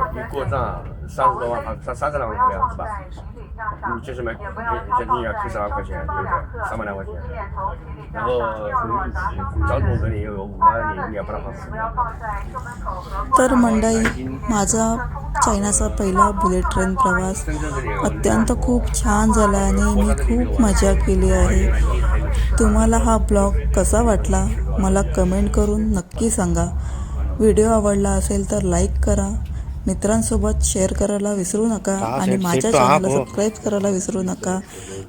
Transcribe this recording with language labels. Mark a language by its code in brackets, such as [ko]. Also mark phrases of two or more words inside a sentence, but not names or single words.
[zh] 你过账30多万，30来万块是吧？你就是没，人均要70万块钱，对不对？300来块钱。然后交通这里又有5万，你也不能放肆。 [mr] तर मंडळी, माझा चायनाचा पहिला [en] bullet train [mr] प्रवास अत्यंत खूप छान झाला आणि मी खूप मजा केली आहे. तुम्हाला हा ब्लॉग कसा वाटला मला कमेंट करून नक्की सांगा. व्हिडिओ आवडला असेल तर लाईक करा, मित्रांसोबत शेअर करायला विसरू नका आणि माझ्या चॅनलला सबस्क्राईब करायला विसरू नका.